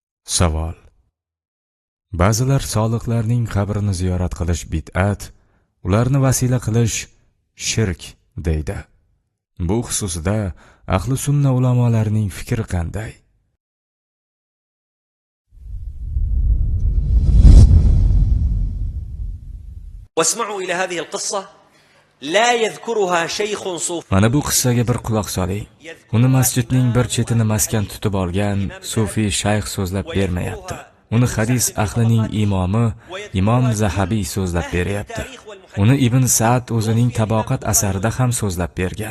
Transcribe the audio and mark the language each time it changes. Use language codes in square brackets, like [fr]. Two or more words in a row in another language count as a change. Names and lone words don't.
[uz] Savol. Ba'zilar solihlarning qabrini ziyorat qilish bid'at, ularni vasila qilish shirk deydi. Bu xususida ahli sunna ulamolarining fikri qanday? [ar] واسمعوا إلى هذه القصة لا يذكرها شيخ صوفي. [uz] Mana bu qissaga bir quloq soling. Uni masjidning bir chetini maskan tutib olgan sufiy shayx so'zlab bermayapti. Uni hadis ahlining imomi Imom Zahabiy so'zlab beryapti. Uni Ibn Sa'd o'zining Tabaqat asarida ham so'zlab bergan.